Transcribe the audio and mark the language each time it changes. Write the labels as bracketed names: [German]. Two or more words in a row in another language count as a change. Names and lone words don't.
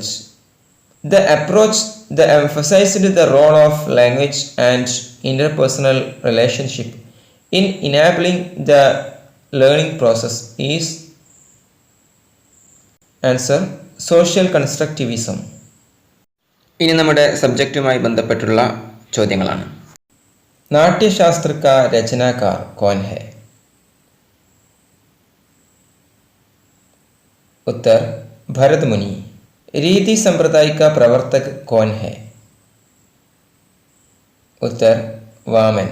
[English] The approach that emphasized the role of language and interpersonal relationship in enabling the learning process is answer social constructivism. [Malayalam] ഇനി നമ്മുടെ സബ്ജക്റ്റുമായി ബന്ധപ്പെട്ടുള്ള ചോദ്യങ്ങളാണ്. [Hindi] नाट्यशास्त्र का रचनाकार कौन है? उत्तर भरत मुनि. रीति संप्रदाय का प्रवर्तक कौन है? उत्तर वामन.